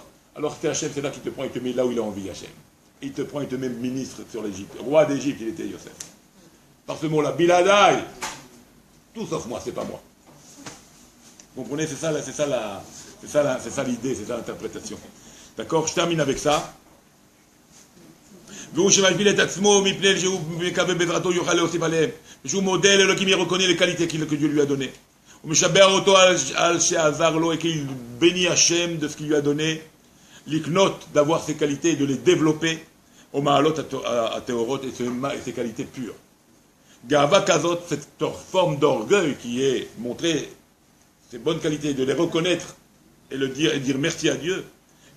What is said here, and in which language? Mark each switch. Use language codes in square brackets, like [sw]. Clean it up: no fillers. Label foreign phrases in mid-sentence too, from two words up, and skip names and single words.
[fr] Alors c'est Hachem, c'est là qu'il te prend, il te met là où il a envie, Hachem. Il te prend, il te met ministre sur l'Égypte. Roi d'Égypte, il était Yosef. Par ce mot-là, Biladai. Tout sauf moi, c'est pas moi. Vous comprenez? C'est ça l'idée, c'est ça l'interprétation. D'accord? Je termine avec ça. [he] והוא שמלביל את עצמו מפני שהוא מקווה בעזרתו יוכל להוסיף עליהם. ושהוא מודה לאלוקים, [fr] il reconnaît les qualités que Dieu lui a données. [he] הוא משבח אותו על שעזר לו, [fr] et qu'il bénit Hachem de ce qu'il lui a donné. L'iknot, d'avoir ses qualités et de les développer, au ma'alot à théorot, et ses qualités pures. [he] גאווה כזאת, [fr] cette forme d'orgueil qui est montrée, ses bonnes qualités, de les reconnaître et dire merci à Dieu.